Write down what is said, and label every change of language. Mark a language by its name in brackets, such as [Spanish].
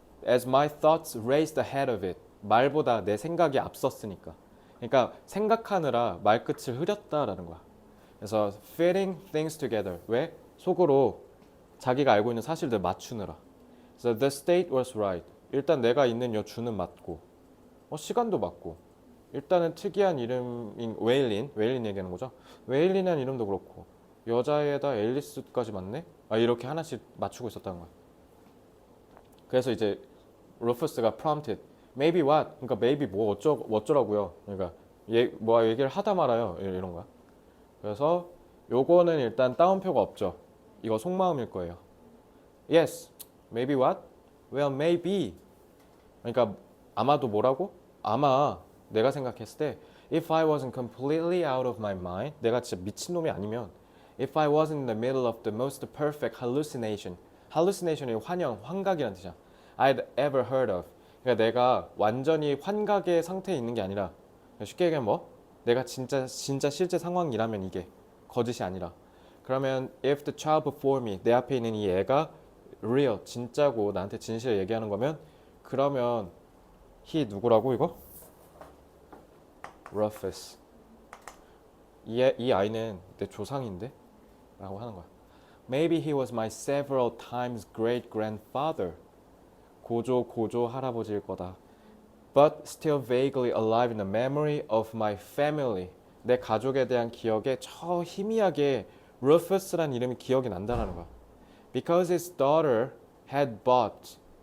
[English] As my thoughts raced ahead of it. [Korean] 말보다 내 생각이 앞섰으니까. 그러니까 생각하느라 말끝을 흐렸다라는 거야. 그래서 [English] fitting things together. [Korean] 왜? 속으로 자기가 알고 있는 사실들 맞추느라. [English] So the state was right. [Korean] 일단 내가 있는 요 주는 맞고, 시간도 맞고. 일단은 특이한 이름인 웨일린 얘기하는 거죠. 웨일린이라는 이름도 그렇고 여자에다 앨리스까지 맞네. 이렇게 하나씩 맞추고 있었다는 거야. 그래서 이제 루퍼스가 [English] prompted, maybe what? [Korean] 그러니까 [English] maybe [Korean] 뭐 어쩌라고요. 그러니까 얘기를 하다 말아요. 이런 거야. 그래서 요거는 일단 따옴표가 없죠. 이거 속마음일 거예요. [English] Yes, maybe what? Well, maybe. [Korean] 그러니까 아마도 뭐라고? 아마 내가 생각했을 때 [English] if I wasn't completely out of my mind, [Korean] 내가 진짜 미친놈이 아니면 [English] if I wasn't in the middle of the most perfect hallucination, hallucination이 [Korean] 환각이라는 뜻이야. [English] I'd ever heard of. [Korean] 그러니까 내가 완전히 환각의 상태에 있는 게 아니라 쉽게 얘기하면 뭐? 내가 진짜 실제 상황이라면 이게 거짓이 아니라 그러면 [English] if the child before me, [Korean] 내 앞에 있는 이 애가 real, 진짜고 나한테 진실을 얘기하는 거면 그러면 he 누구라고 이거? Rufus. 이 아이는 내 조상인데? 라고 하는 거야. [English] Maybe he was my several times great grandfather. [Korean] 고조 할아버지일 거다. [English] But still vaguely alive in the memory of my family. [Korean] 내 가족에 대한 기억에 저 희미하게 Rufus라는 이름이 기억이 난다는 거야. [English] Because his daughter had bought.